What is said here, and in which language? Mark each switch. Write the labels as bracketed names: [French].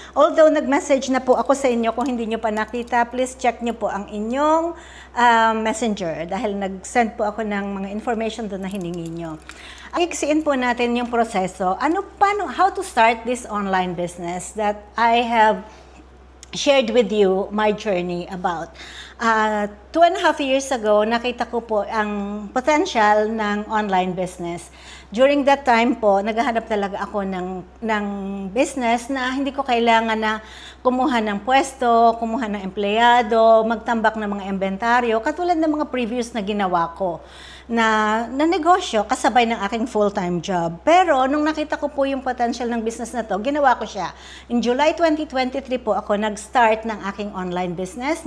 [Filipino] Although nag-message na po ako sa inyo, kung hindi nyo pa nakita, please check nyo po ang inyong messenger dahil nag-send po ako ng mga information doon na hiningi nyo. Iksiin po natin yung proseso. [English] How to start this online business that I have shared with you my journey about. 2.5 years ago, [Filipino] nakita ko po ang potential ng online business. During that time po, naghahanap talaga ako ng business na hindi ko kailangan na kumuha ng pwesto, kumuha ng empleyado, magtambak ng mga inventaryo, katulad ng mga previous na ginawa ko na negosyo kasabay ng aking full-time job. Pero nung nakita ko po yung potential ng business na to, ginawa ko siya. In July 2023 po ako nag-start ng aking online business.